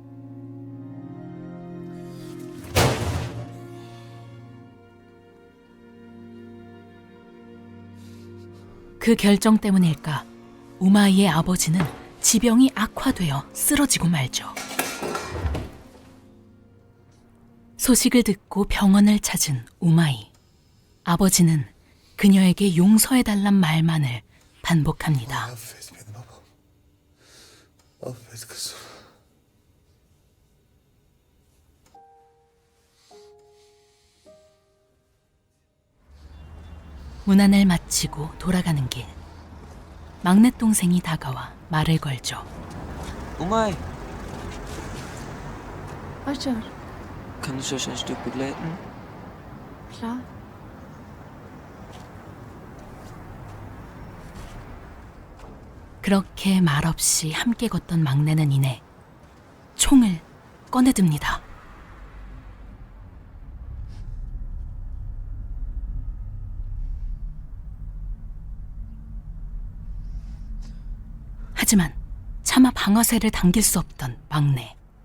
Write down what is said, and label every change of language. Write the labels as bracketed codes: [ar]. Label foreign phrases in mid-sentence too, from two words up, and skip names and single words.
[ko] 그 결정 때문일까 우마이의 아버지는 지병이 악화되어 쓰러지고 말죠. 소식을 듣고 병원을 찾은 우마이. 아버지는 그녀에게 용서해달란 말만을 반복합니다. [tr] Affet beni baba. Affet kızım. [ko] 문안을 마치고 돌아가는 길. 막내 동생이 다가와 말을 걸죠. [de] Umay, Roger, kann ich euch ein Stück begleiten? klar. [ko] 그렇게 말없이 함께 걷던 막내는 이내 총을 꺼내듭니다. 하지만 차마 방아쇠를 당길 수 없던 막내.